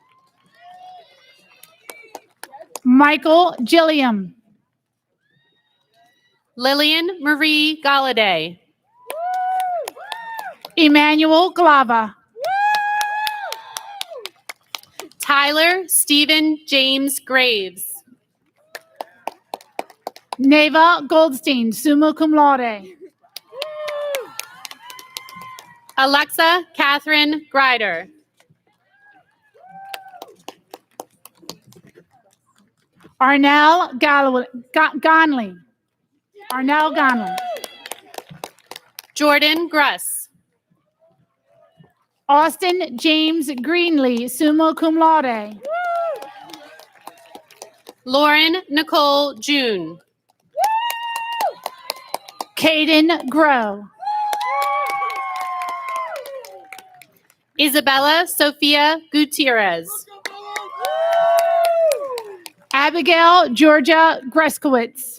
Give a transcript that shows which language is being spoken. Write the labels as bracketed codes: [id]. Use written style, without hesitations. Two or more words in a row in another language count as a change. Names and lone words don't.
[en] Michael Gilliam. Lillian Marie Galladay. Emmanuel Glava. Tyler Stephen James Graves. Neva Goldstein, [la] summa cum laude. [en] Alexa Catherine Grider. Arnell Gonley. Arnell Gonley. Jordan Gruss. Austin James Greenlee, [la] summa cum laude. [en] Lauren Nicole June. Caden Grow. Isabella Sophia Gutierrez. Abigail Georgia Greskowitz.